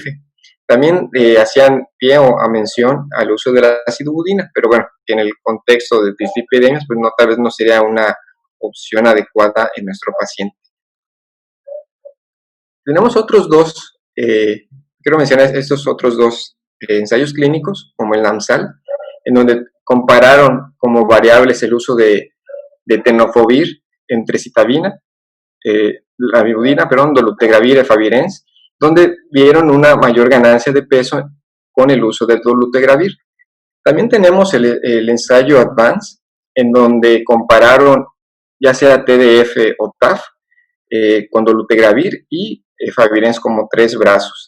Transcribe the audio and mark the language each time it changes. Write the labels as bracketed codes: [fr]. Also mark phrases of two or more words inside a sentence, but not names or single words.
[es] También hacían pie a mención al uso de la acidobudina, pero bueno, que en el contexto de dislipidemias, pues no, tal vez no sería una opción adecuada en nuestro paciente. Tenemos otros dos, quiero mencionar estos otros dos ensayos clínicos, como el NAMSAL, en donde compararon como variables el uso de tenofovir entre citabina, lamivudina, dolutegravir, efavirenz, donde vieron una mayor ganancia de peso con el uso de dolutegravir. También tenemos el ensayo ADVANCE, en donde compararon ya sea TDF o TAF con dolutegravir y efavirenz como 3 brazos.